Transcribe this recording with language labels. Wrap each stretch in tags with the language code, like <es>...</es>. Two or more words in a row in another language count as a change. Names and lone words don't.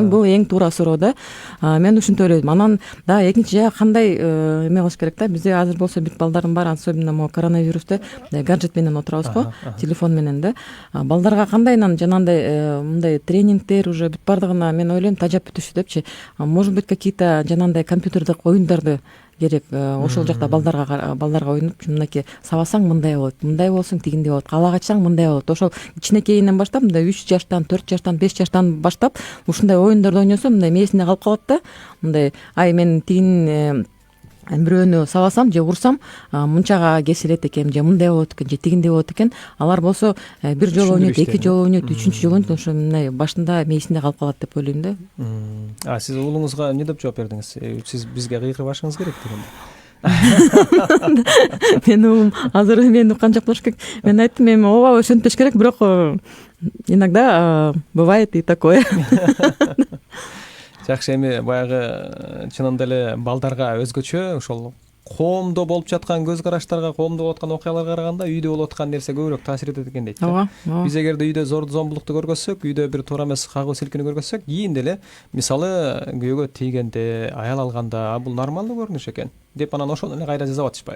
<ky>Бул эң туура суроо да. Мен ушинтип ойлойм. Анан да экинчи жагы кандай эме кылыш керек да. Бизде азыр болсо бүт балдардын баары,</ky> <ru>особенно могу</ru> <ky>коронавирусте гаджет менен отурабыз го, телефон менен да. Балдарга кандайынан жанагындай мындай тренингдер уже бүт баардыгына мен ойлойм тажап бүтүшү депчи.</ky> <ru>Может быть какие-то</ru> <ky>жанагындай компьютердик оюндарды керек. Ошол жакта балдарга оюнуп, мынакей сабасаң мындай болот, мындай болсоң тигиндей болот, калак ачсаң мындай болот. Ошол кичинекейинен баштап, мындай 3 жаштан, 4 жаштан, 5 жаштан баштап ушундай оюндарды ойносо, мындай мээсинде калып калат да. Мындай мен тигин бирөөнү сабасам же урсам мынчага кесилет экен, же мындай болот экен, же тигиндей болот экен. Алар болсо бир жолу ойнойт, эки жолу ойнойт, үчүнчү жолу ойнойт. Ошо мындай башында мээсинде калып калат деп ойлойм да. Сиз уулуңузга эмне деп жооп бердиңиз? Сиз бизге кыйкырбашыңыз керек дегенде. Мен уулум азыр мени уккан жок болуш керек. Мен айттым, эми ооба ошентпеш керек, бирок</ky> <ru>иногда бывает и такое.</ru> <ky>Жакшы, эми баягы чынында эле балдарга өзгөчө ошол коомдо болуп жаткан көз караштарга, коомдо болуп аткан окуяларга караганда үйдө болуп аткан нерсе көбүрөөк таасир этет экен дейт. Ооба. Биз эгерде үйдө зорду зомбулукту көргөзсөк, үйдө бир туура эмес кагуу силкини көргөзсөк, кийин деле мисалы күйөөгө тийгенде, аял алганда бул нормалдуу көрүнүш экен деп анан ошону эле кайра жасап атышпайбы?</ky>